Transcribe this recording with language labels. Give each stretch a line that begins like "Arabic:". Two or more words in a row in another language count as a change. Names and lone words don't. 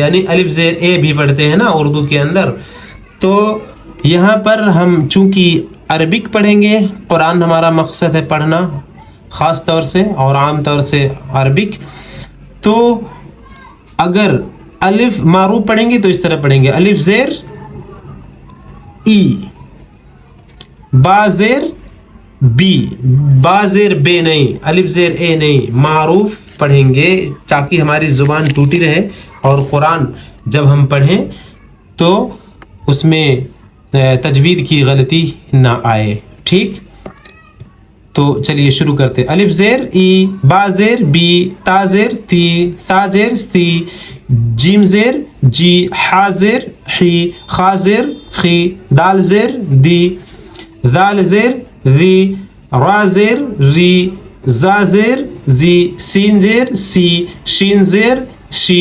Urdu: یعنی الف زیر اے بھی پڑھتے ہیں نا اردو کے اندر، تو یہاں پر ہم چونکہ عربک پڑھیں گے، قرآن ہمارا مقصد ہے پڑھنا خاص طور سے اور عام طور سے عربک، تو اگر الف معروف پڑھیں گے تو اس طرح پڑھیں گے، الف زیر ای، با زیر بی، با زیر بے نہیں، الف زیر اے نہیں، معروف پڑھیں گے تاکہ ہماری زبان ٹوٹی رہے اور قرآن جب ہم پڑھیں تو اس میں تجوید کی غلطی نہ آئے، ٹھیک؟ تو چلیے شروع کرتے۔ الف زیر ای، با زیر بی، تا زیر تی، ثا زیر سی، جیم زیر جی، حا زیر حی، خا زیر خی، دال زیر دی، ذال زیر ذی، را زیر ری، زا زیر زی، سین زیر سی، شین زیر شی،